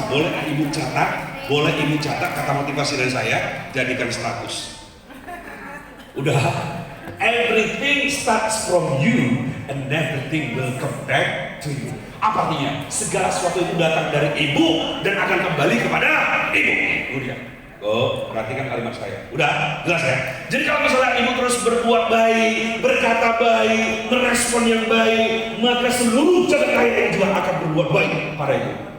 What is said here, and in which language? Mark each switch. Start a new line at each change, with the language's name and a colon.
Indonesian: Boleh ibu catat kata motivasi dari saya, jadikan status. Udah,
English: everything starts from you and everything will come back to you.
Indonesian: Apa artinya? Segala sesuatu itu datang dari ibu dan akan kembali kepada ibu. Udah. Oh, perhatikan kalimat saya. Udah, jelas ya? Jadi kalau misalnya ibu terus berbuat baik, berkata baik, merespon yang baik, maka seluruh jagat raya juga akan berbuat baik pada ibu.